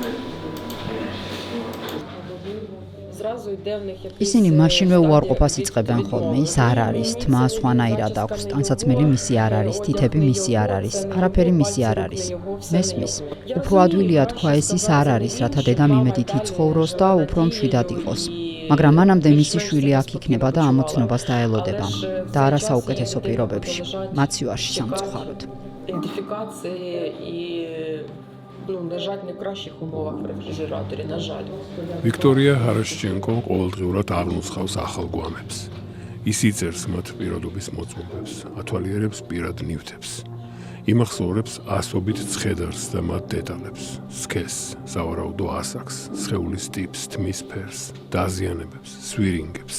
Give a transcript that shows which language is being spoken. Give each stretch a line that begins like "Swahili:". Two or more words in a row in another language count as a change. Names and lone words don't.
Georgian: ისინი მაშინვე უარყოფას იწყებენ ხოლმე, ის არ არის, თმა სხვანაირად აქვს, ტანსაცმელი მისი არ არის, თითები მისი არ არის, არაფერი მისი არ არის. მესმის. უფრო ადვილია თქვა ეს ის არ არის, რათა დედამ იმედით იცხოვროს და უფრო მშვიდად იყოს. მაგრამ მანამდე მისი შვილი აქ იქნება და ამოცნობას დაელოდება და არა საუკეთესო პირობებში, მაცივარში სამწუხაროდ.
Ukrainian: На жаль, не в кращих умовах в рефрижераторі, на жаль.
Georgian: ვიქტორია ჰარაშჩენკო ყოველდღიურად აღნუსხავს ახალ გვამებს. ის იწერს მათ პირადობის მოწმობებს, ათვალიერებს პირად ნივთებს. იმახსოვრებს ასობით ცხედარს და მათ დეტალებს, სქესს, სავარაუდო ასაკს, სხეულის ტიპს, თმის ფერს, დაზიანებებს, სვირინგებს.